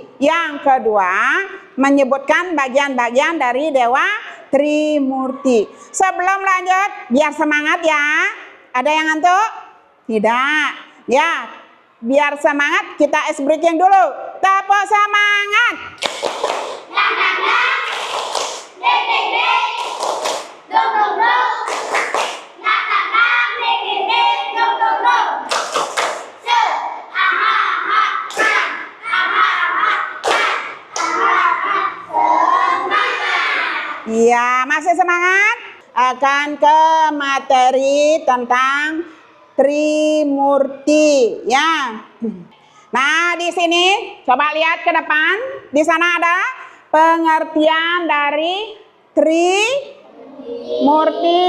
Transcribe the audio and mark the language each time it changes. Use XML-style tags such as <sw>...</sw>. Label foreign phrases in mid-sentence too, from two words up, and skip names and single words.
<id>Yang kedua, menyebutkan bagian-bagian dari Dewa Trimurti. Sebelum lanjut, biar semangat ya. Ada yang ngantuk? Tidak. Ya, biar semangat kita</id> <en>ice breaking</en> <id>dulu. Tepuk semangat. Nak nak nak. Dek dek dek. Dong dong dong. Nak nak nak. Dek dek dek. Dong dong dong. Se. Aha aha ha. Aha aha ha. Aha aha. Semangat. Iya, masih semangat? Akan ke materi tentang Trimurti ya. Nah, di sini coba lihat ke depan. Di sana ada pengertian dari Trimurti.</id>